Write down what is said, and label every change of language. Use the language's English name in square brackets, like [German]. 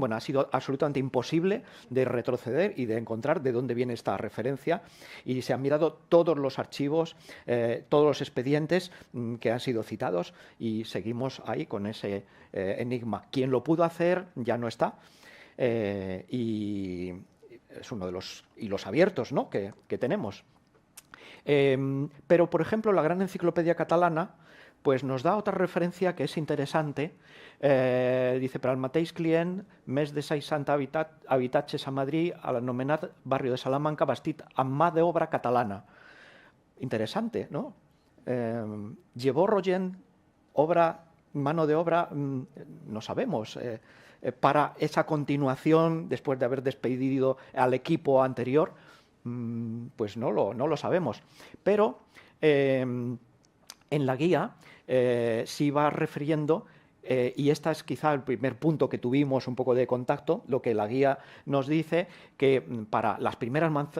[Spanish] Bueno, ha sido absolutamente imposible de retroceder y de encontrar de dónde viene esta referencia, y se han mirado todos los archivos, todos los expedientes que han sido citados, y seguimos ahí con ese enigma. ¿Quién lo pudo hacer? Ya no está, y es uno de los hilos abiertos, ¿no?, que tenemos. Pero, por ejemplo, la Gran Enciclopedia Catalana pues nos da otra referencia que es interesante. Dice: [Catalan] per al mateix client, més de 60 habitatges a Madrid, a l'anomenat barri de Salamanca, bastit amb mà d'obra catalana. [Spanish] Interesante, ¿no? ¿Llevó Rogent mano de obra? No sabemos. Para esa continuación, después de haber despedido al equipo anterior, pues no lo sabemos. Pero en la guía sí va refiriendo, y este es quizá el primer punto que tuvimos un poco de contacto, lo que la guía nos dice, que para las primeras